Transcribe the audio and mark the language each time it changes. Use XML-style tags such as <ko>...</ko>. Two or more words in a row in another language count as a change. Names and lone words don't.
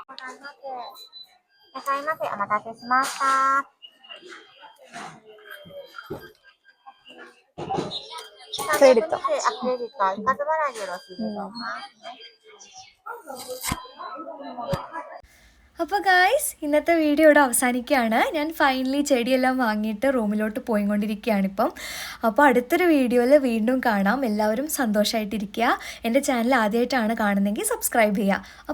<ja>いらっしゃいませ。お待たせしました。クレジット。クレジットは一発払いでよろしいでしょうか。</ja> <ml>അപ്പോൾ ഗായ്സ് ഇന്നത്തെ വീഡിയോ ഇവിടെ അവസാനിക്കുകയാണ്. ഞാൻ ഫൈനലി ചെടിയെല്ലാം വാങ്ങിയിട്ട് റൂമിലോട്ട് പോയിക്കൊണ്ടിരിക്കുകയാണിപ്പം. അപ്പോൾ അടുത്തൊരു വീഡിയോയിൽ വീണ്ടും കാണാം. എല്ലാവരും സന്തോഷമായിട്ടിരിക്കുക. എൻ്റെ ചാനൽ ആദ്യമായിട്ടാണ് കാണുന്നതെങ്കിൽ സബ്സ്ക്രൈബ് ചെയ്യുക.</ml>